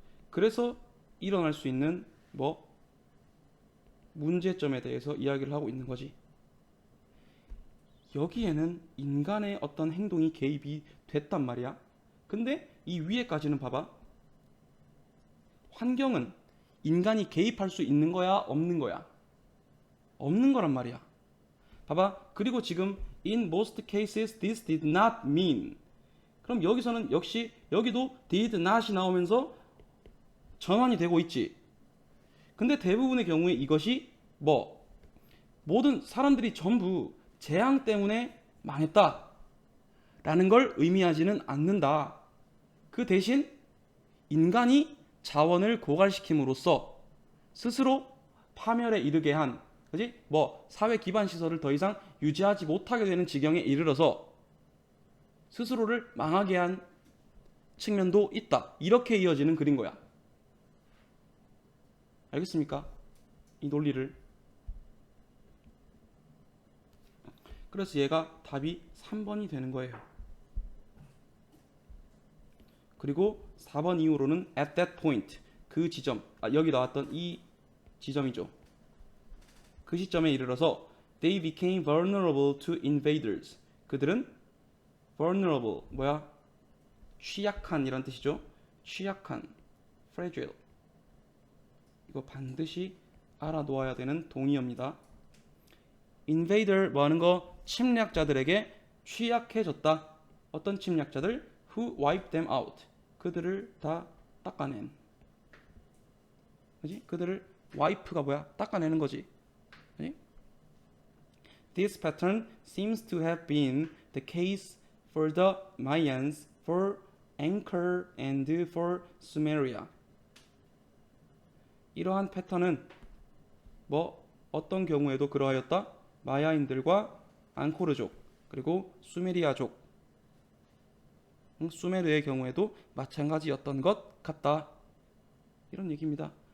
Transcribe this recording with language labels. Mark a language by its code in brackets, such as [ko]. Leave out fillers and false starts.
[ko] 그래서 일어날 수 있는 뭐 문제점에 대해서 이야기를 하고 있는 거지. 여기에는 인간의 어떤 행동이 개입이 됐단 말이야. 근데 이 위에까지는 봐봐. 환경은 인간이 개입할 수 있는 거야, 없는 거야? 없는 거란 말이야. 봐봐. 그리고 지금 [en] in most cases this did not mean. [ko] 그럼 여기서는 역시 여기도 did not이 나오면서 전환이 되고 있지. 근데 대부분의 경우에 이것이 뭐 모든 사람들이 전부 재앙 때문에 망했다 라는 걸 의미하지는 않는다. 그 대신 인간이 자원을 고갈시킴으로써 스스로 파멸에 이르게 한 그지? 뭐 사회 기반 시설을 더 이상 유지하지 못하게 되는 지경에 이르러서 스스로를 망하게 한 측면도 있다. 이렇게 이어지는 글인 거야. 알겠습니까? 이 논리를. 그래서 얘가 답이 3번이 되는 거예요. 그리고 4번 이후로는 [en] at that point [ko] 그 지점 여기 나왔던 이 지점이죠. 그 시점에 이르러서 [en] they became vulnerable to invaders. [ko] 그들은 vulnerable 뭐야? 취약한 이란 뜻이죠. 취약한 fragile 이거 반드시 알아놓아야 되는 동의어입니다. invader 뭐 하는 거? 침략자들에게 취약해졌다. 어떤 침략자들? [en] who wiped them out. [ko] 그들을 다 닦아낸. 그지? 그들을 wipe가 뭐야? 닦아내는 거지. 그지? [en] This pattern seems to have been the case for the Mayans, for Angkor and for Sumeria. [ko] 이러한 패턴은 뭐 어떤 경우에도 그러하였다. 마야인들과 앙코르족 그리고 수메리아족 수메르의 경우에도 마찬가지였던 것 같다. 이런 얘기입니다.